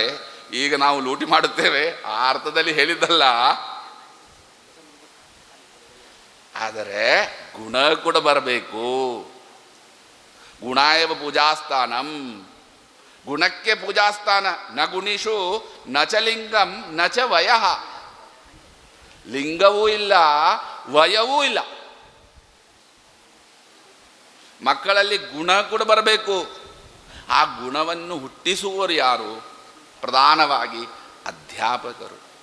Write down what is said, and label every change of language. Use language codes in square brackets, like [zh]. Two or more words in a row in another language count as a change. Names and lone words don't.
[kn] ಈಗ ನಾವು ಲೂಟಿ ಮಾಡುತ್ತೇವೆ ಆ ಅರ್ಥದಲ್ಲಿ ಹೇಳಿದ್ದಲ್ಲ, ಆದರೆ ಗುಣ ಕೂಡ ಬರಬೇಕು. [sa] ಗುಣಾಯವ ಪೂಜಾಸ್ಥಾನಂ, [kn] ಗುಣಕ್ಕೆ ಪೂಜಾಸ್ಥಾನ. [sa] ನ ಗುಣಿಷು ನ ಚ ಲಿಂಗಂ ನ ಚ ವಯಃ, [kn] ಲಿಂಗವೂ ಇಲ್ಲ ವಯವೂ ಇಲ್ಲ. ಮಕ್ಕಳಲ್ಲಿ ಗುಣ ಕೂಡ ಬರಬೇಕು. ಆ ಗುಣವನ್ನು ಹುಟ್ಟಿಸುವವರು ಯಾರು? ಪ್ರಧಾನವಾಗಿ ಅಧ್ಯಾಪಕರು.